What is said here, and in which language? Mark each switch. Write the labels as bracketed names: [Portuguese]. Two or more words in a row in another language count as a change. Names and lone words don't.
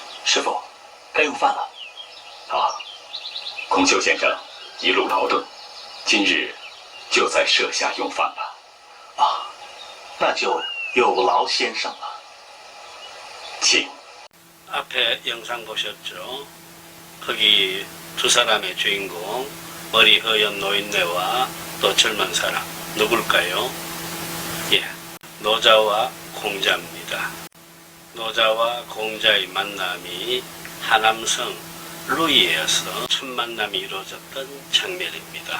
[Chinese] 师傅，该用饭了。啊，孔丘先生一路劳顿，今日就在舍下用饭吧。啊，那就有劳先生了。请。 [Korean] 앞에 영상 보셨죠? 거기 두 사람의 주인공 머리 허연 노인네와 또 젊은 사람 누굴까요? 예, 노자와 공자입니다. 노자와 공자의 만남이 하남성 루이에서 첫 만남이 이루어졌던 장면입니다.